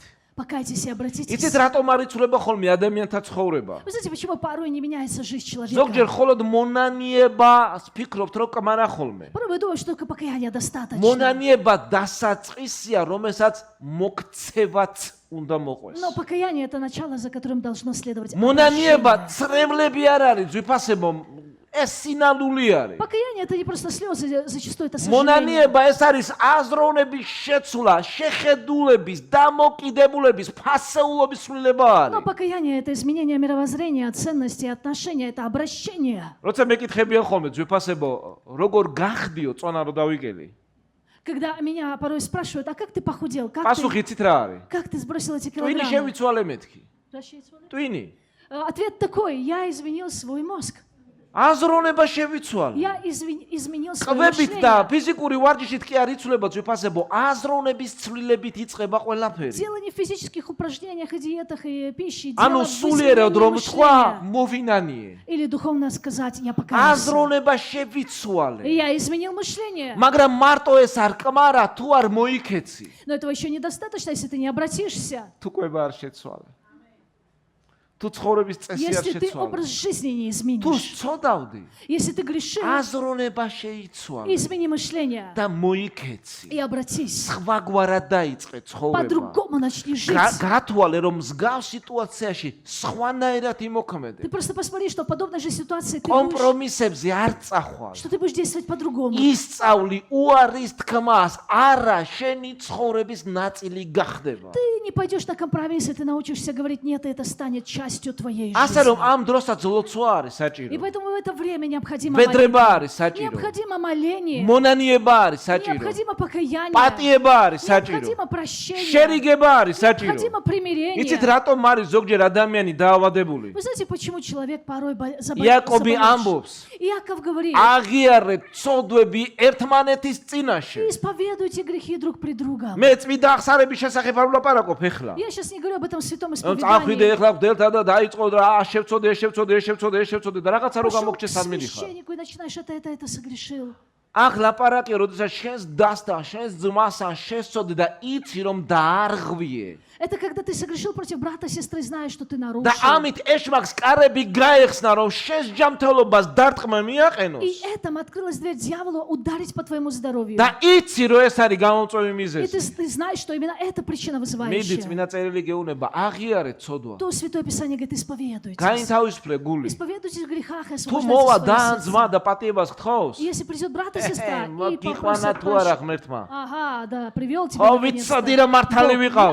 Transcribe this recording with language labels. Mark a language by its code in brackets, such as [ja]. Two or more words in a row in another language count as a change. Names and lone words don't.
[ru] Покайтесь и обратитесь. [ka] იცით რატომ არ იცვლება ხოლმე ადამიანთა ცხოვრება? [ru] Вы знаете, почему порой не меняется жизнь человека? [ka] ზოგჯერ მხოლოდ მონანიება ვფიქრობთ, რომ კამარა ხოლმე. [ru] Порой вы думаете, что только покаяния достаточно. [ka] მონანიება დასაწყისია, რომელსაც მოქცევაც უნდა მოყვეს. [ru] Но покаяние это начало, за которым должно следовать [ka] მონანიება [ru] обращение. [ka] წრებლები არ არის, ძვირფასებო, ეს სინანული არის. [ru] Покаяние это не просто слезы, зачастую это сожаление. [ka] მონანიება ეს არის აზროვნების შეცვლა, შეხედულების, დამოკიდებულების, ფასეულობის ცვლილება [ru] Но [ka] არის. [ru] покаяние это изменение мировоззрения, ценностей, отношения, это обращение. [ka] როცა მეკითხებიან ხოლმე ძვირფასებო, როგორ გახდიო წონა რო დავიკელი? [ru] Когда меня порой спрашивают, а как ты похудел? [ka] პასუხი იცით რა არის? [ru] Как ты сбросил эти [ka] ტვინი [ru] килограммы? [ka] შევიცვალე მეთქი. [ru] Расчесывали? [ka] ტვინი. [ru] Ответ такой, я изменил свой мозг. [ka] აზროვნება შევიცვალე. [ru] Я изменил свое [ka] ყბებით და [ru] мышление. [ka] ფიზიკური ვარჯიშით კი არ იცვლება ძვირფასებო, აზროვნების ცვლილებით იწყება ყველაფერი. [ru] Дело не в физических упражнениях и диетах и пище. [ka] ანუ [ru] Дело в [ka] სულიერად [ru] изменении [ka] რომ თქვა, [ru] мышления. [ka] მოვინანიე. [ru] Или духовно сказать, я покаялся. [ka] აზროვნება [ru] И [ka] შევიცვალე. [ru] я изменил мышление. [ka] მაგრამ მარტო ეს არ კმარა, თუ არ მოიქეცი. [ru] Но этого еще недостаточно, если ты не обратишься. [ka] თუ კვება არ შეცვალე. თუ ცხოვრების წესი არ [ru] Если ты [ka] შეცვალე. [ru] образ жизни не [ka] თუ [ru] изменишь. [ka] ცოდავდი, [ru] Если ты грешишь, [ka] აზროვნება შეიცვალე [ru] измени мышление. [ka] და მოიქეცი. [ru] И обратись. [ka] სხვაგვარად დაიწყე ცხოვრება. [ru] По-другому начни жить. [ka] გათვალე რომ მსგავს სიტუაციაში სხვანაირად იმოქმედე. [ru] Ты просто посмотри, что в подобной же ситуации ты будешь, [ka] კომპრომისებზე არ წახვალ. [ru] что ты будешь действовать по-другому. [ka] ისწავლი უარის თქმას, არა შენი ცხოვრების ნაწილი გახდება. [ru] Ты не пойдешь на компромиссы, ты научишься говорить нет, и это станет частью твоей [ka] ასე რომ [ru] жизни. [ka] ამ დროსაც ლოცვა არის [ru] И [ka] საჭირო. [ru] поэтому в это время необходимо [ka] ვედრება [ru] молитва. [ka] არის საჭირო. [ru] Необходимо моление. [ka] მონანიება არის საჭირო. [ru] Необходимо покаяние. [ka] პატიება არის საჭირო. [ru] Необходимо прощение. [ka] შერიგება არის საჭირო. [ru] Необходимо примирение. [ka] იცით რატომ არის ზოგჯერ ადამიანი დაავადებული? [ru] Вы знаете, почему человек порой [ka] იაკობი ამბობს, [ru] Иаков говорит, [ka] აღიარეთ ცოდვები ერთმანეთის წინაშე. [ru] исповедуйте грехи друг при друга. [ka] მე წმინდა აღსარების შესახებ არ ვლაპარაკობ ეხლა. [ru] Я сейчас не говорю об этом святом [ka] წახვიდე [ru] исповедании. [ka] ეხლა გდელთან და დაიწყო რა შევწოდე და რაღაცა რო [ru] Пошел к [ka] გამოგჩეს არ მიდიხარ. [ru] священнику и начинаешь это согрешил. [ka] აქ ლაპარაკია, როდესაც შენს დასთან, შენს ძმასთან შესწოდე და იცი რომ დაარღვიე. [ru] Это когда ты согрешил против брата, сестры, знаешь, что ты [ka] და [ru] нарушил. [ka] ამით ეშმაკს კარები გაეხსნა, რომ შენს ჯანმრთელობას დარტყმა მიაყენოს. [ru] И этим открылась дверь дьяволу ударить по твоему здоровью. [ka] და იცი რომ ეს არის გამომწვევი [ru] И [ka] მიზეზი. [ru] ты знаешь, что именно это причина [ka] მიდი [ru] вызывающая. [ka] წმინდა წერილი გეუბნება, აღიარეთ ცოდვა. [ru] То Святое Писание говорит, исповедуйтесь. [ka] გაინთავისუფლე გული. [ru] Исповедуйтесь в грехах и [ka] თუ [ru] освобождайте [ka] მოვა [ru] свои [ka] და [ru] сердца. [ka] ძმა და პატიებას გთხოვს, [ru] И если придет брат и [ka] ეს [ru] сестра, и [ka] მოგიყვანა [ru] попросит [ka] თუ არა [ru] прощения. [ka] ღმერთმა? [ru] Ага, да, привел тебя [ka] ხო [ru] наконец-то. [ka] ვიცოდი რომ მართალი [ru] Бог, [ka] ვიყავი.